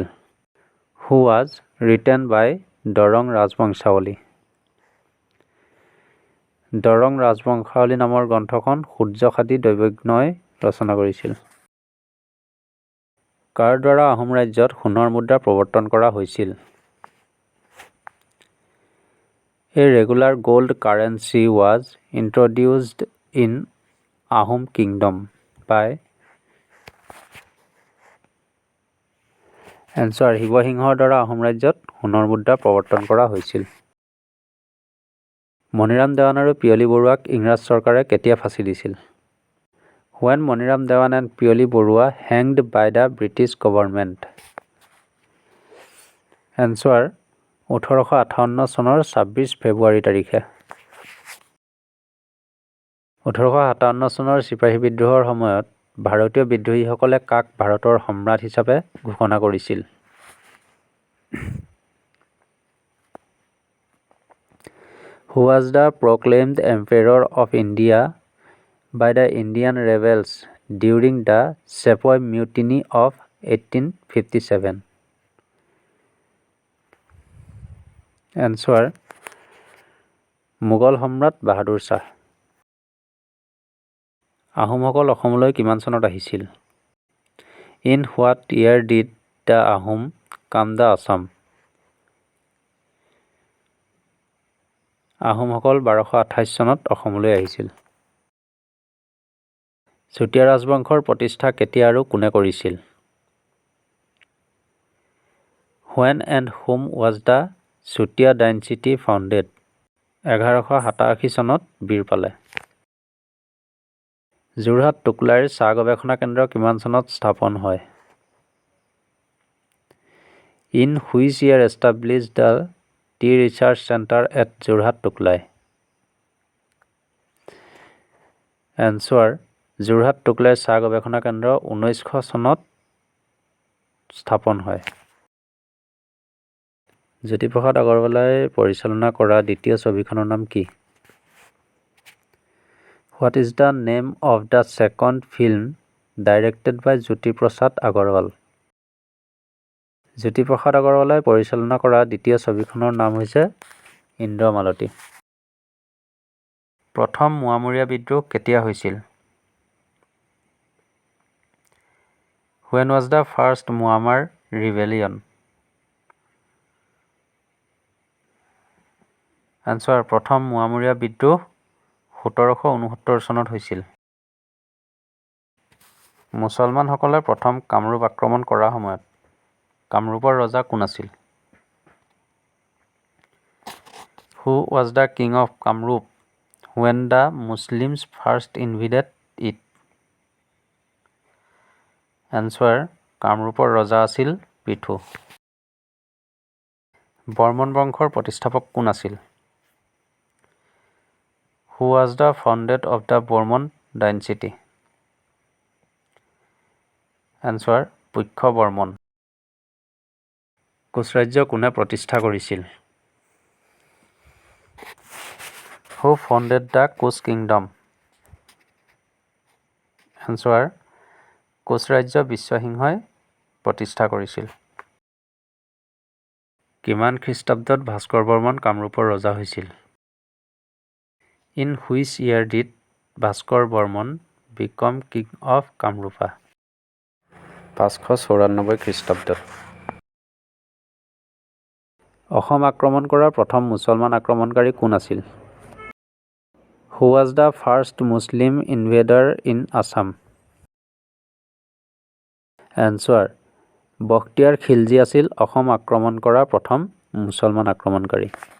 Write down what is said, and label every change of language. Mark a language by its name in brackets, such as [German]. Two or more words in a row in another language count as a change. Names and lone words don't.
[English] who was written by দৰং ৰাজবংশাৱলী। [Assamese] দৰং ৰাজবংশাৱলী নামৰ গ্ৰন্থখন সূৰ্যসাদী দৈবজ্ঞই ৰচনা কৰিছিল। কাৰ দ্বাৰা আহোম ৰাজ্যত সোণৰ মুদ্ৰা প্ৰৱৰ্তন কৰা হৈছিল? [English] A regular gold currency was introduced in Ahom kingdom by এনচাৰ [Assamese] শিৱসিংহৰ দ্বাৰা আহোম ৰাজ্যত সোণৰ মুদ্ৰা প্ৰৱৰ্তন কৰা হৈছিল। মণিৰাম দেৱান আৰু পিয়লি বৰুৱাক ইংৰাজ চৰকাৰে কেতিয়া ফাঁচি দিছিল? [English] When মণিৰাম দেৱান and পিয়লি বৰুৱা hanged by the British government. [Assamese] এনচাৰ 1858 চনৰ 26 ফেব্ৰুৱাৰী তাৰিখে। 1857 চনৰ চিপাহী বিদ্ৰোহৰ সময়ত ভাৰতীয় বিদ্ৰোহীসকলে কাক ভাৰতৰ সম্ৰাট হিচাপে ঘোষণা কৰিছিল? [English] Who was the proclaimed emperor of India by the Indian rebels during the Sepoy Mutiny of 1857? [Assamese] Answer মোগল সম্ৰাট বাহাদুৰ শাহ। আহোমসকল অসমলৈ কিমান চনত আহিছিল? [English] In what year did the Ahom come the Assam? [Assamese] আহোমসকল 1228 চনত অসমলৈ আহিছিল। চুতীয়া ৰাজবংশৰ প্ৰতিষ্ঠা কেতিয়া আৰু কোনে কৰিছিল? [English] When and whom was the Chutia dynasty founded? [Assamese] 1187 চনত বীৰ পালে। যোৰহাট টুকলাইৰ চাহ গৱেষণা কেন্দ্ৰ কিমান চনত স্থাপন হয়? [English] In which year established the Tea Research Center at যোৰহাট টুকলাই? [Assamese] Answer যোৰহাট টুকলাইৰ চাহ গৱেষণা কেন্দ্ৰ 1900 চনত স্থাপন হয়। জ্যোতিপ্ৰসাদ আগৰৱালাই পৰিচালনা কৰা দ্বিতীয় ছবিখনৰ নাম কি? [English] What is the name of the second film directed by জ্যোতিপ্ৰসাদ আগৰৱাল? [Assamese] জ্যোতিপ্ৰসাদ আগৰৱালাই পৰিচালনা কৰা দ্বিতীয় ছবিখনৰ নাম হৈছে ইন্দ্ৰমালতী। প্ৰথম মোৱামৰীয়া বিদ্ৰোহ কেতিয়া হৈছিল? [English] When was the first Muammar rebellion? [Assamese] Answer প্ৰথম মোৱামৰীয়া বিদ্ৰোহ 1769 চনত হৈছিল। মুছলমানসকলে প্ৰথম কামৰূপ আক্ৰমণ কৰাৰ সময়ত কামৰূপৰ ৰজা কোন আছিল? [English] Who was the king of Kamrup when the Muslims first invaded it? [Assamese] Answer কামৰূপৰ ৰজা আছিল পৃথু। বৰ্মন বংশৰ প্ৰতিষ্ঠাপক কোন আছিল? [English] Who was the founder of the Bormon dynasty? Answer পুষ্য বৰ্মন। [Assamese] কোচ ৰাজ্য কোনে প্ৰতিষ্ঠা কৰিছিল? [English] Who founded the Koch kingdom? [Assamese] Answer কোচ ৰাজ্য বিশ্বসিংহই প্ৰতিষ্ঠা কৰিছিল। কিমান খ্ৰীষ্টাব্দত ভাস্কৰ বৰ্মন কামৰূপৰ ৰজা হৈছিল? [English] In which year did ভাস্কৰ বৰ্মন become king of কামৰূপা? [Assamese] 594 খ্ৰীষ্টাব্দত। অসম আক্ৰমণ কৰা প্ৰথম মুছলমান আক্ৰমণকাৰী কোন আছিল? [English] who was the first Muslim invader in Assam? [Assamese] এনচাৰ, বখতিয়াৰ খিলজী আছিল অসম আক্ৰমণ কৰা প্ৰথম মুছলমান আক্ৰমণকাৰী।